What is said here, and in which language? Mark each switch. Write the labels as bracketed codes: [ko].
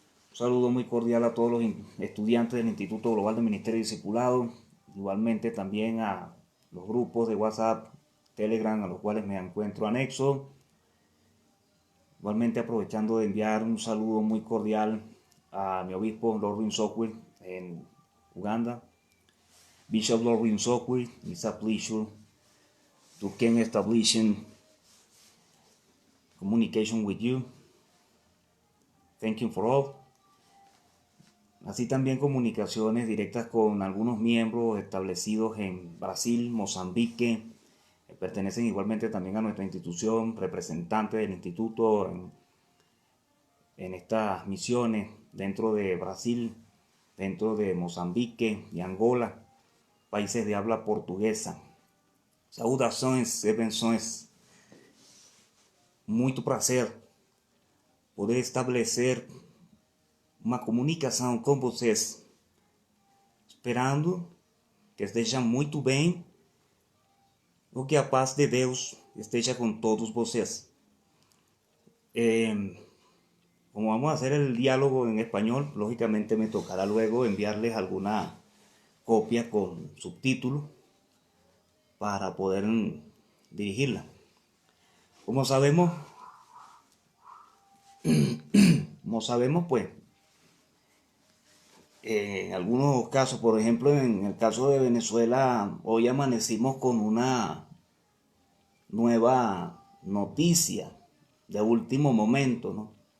[es] Un saludo muy cordial a todos los estudiantes del Instituto Global de Ministerio y Discipulado, igualmente también a los grupos de WhatsApp, Telegram, a los cuales me encuentro anexo. Igualmente aprovechando de enviar un saludo muy cordial a mi obispo Lord Rinsokwi en Uganda. [en] Bishop Lord Rinsokwi, it's a pleasure to can establishing communication with you. Thank you for all. [es] Así también comunicaciones directas con algunos miembros establecidos en Brasil, Mozambique, pertenecen igualmente también a nuestra institución, representantes del instituto en estas misiones dentro de Brasil, dentro de Mozambique y Angola, países de habla portuguesa. [pt] Saudações e benções. Muito prazer poder estabelecer uma comunicação com vocês, esperando que esteja muito bem, o que a paz de Deus esteja com todos vocês. [es] Como vamos a hacer el diálogo en español, lógicamente me tocará luego enviarles alguna copia con subtítulos para poder dirigirla. Como sabemos, pues, en algunos casos, por ejemplo, en el caso de Venezuela, hoy amanecimos con una nueva noticia de último momento, ¿no?